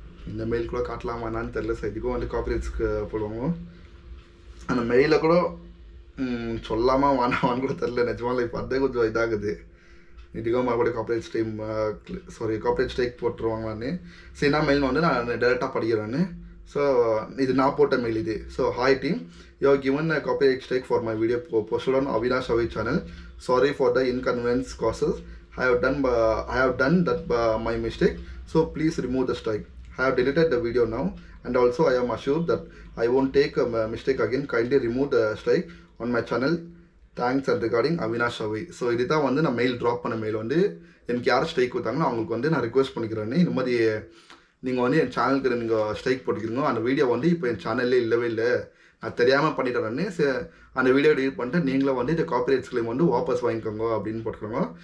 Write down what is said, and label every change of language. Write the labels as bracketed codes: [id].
[ta] இந்த மெயில் கூட காட்டலாமா என்னான்னு தெரியல. ஸோ இதுக்கும் வந்து காப்பிரைட்ஸ்க்கு போடுவாங்க. அந்த மெயிலில் கூட சொல்லாமா வேணாமான்னு கூட தெரில. நிஜமாக இப்போ அதே கொஞ்சம் இதாகுது. இதுக்கும் மறுபடியும் காப்பிரைட் ஸ்ட்ரைக் போட்டுருவாங்களான்னு. சரி என்ன மெயில் வந்து நான் டேரெக்டாக படிக்கிறேன்னு. ஸோ இது நான் போட்ட மெயில் இது. [en] So hi team, you are given a copyright strike for my video posted on Avinash Avi channel. Sorry for the inconvenience causes. I have done that my mistake. So please remove the strike. I have deleted the video now and also I am assured that I won't take a mistake again. Kindly remove the strike on my channel. Thanks and regarding Avinash Avi. [ta] So இது தான் வந்து நான் mail drop பண்ண mail வந்து எனக்கு யார் strike கொடுத்தாங்களோ அவங்களுக்கு வந்து நான் ரிக்வெஸ்ட் பண்ணிக்கிறேன்னு. இந்த மாதிரி நீங்கள் வந்து என் சேனலுக்கு நீங்கள் ஸ்ட்ரைக் போட்டுக்கிறீங்க, அந்த வீடியோ வந்து இப்போ என் சேனல்லே இல்லவே இல்லை, நான் தெரியாமல் பண்ணிட்டேன்னு அந்த வீடியோ டெலிட் பண்ணிட்டு நீங்களும் வந்து இந்த காப்பிரைட்ஸ் கிளைம் வந்து வாபஸ் வாங்கிக்கோங்க அப்படின்னு போட்டுருக்காங்க.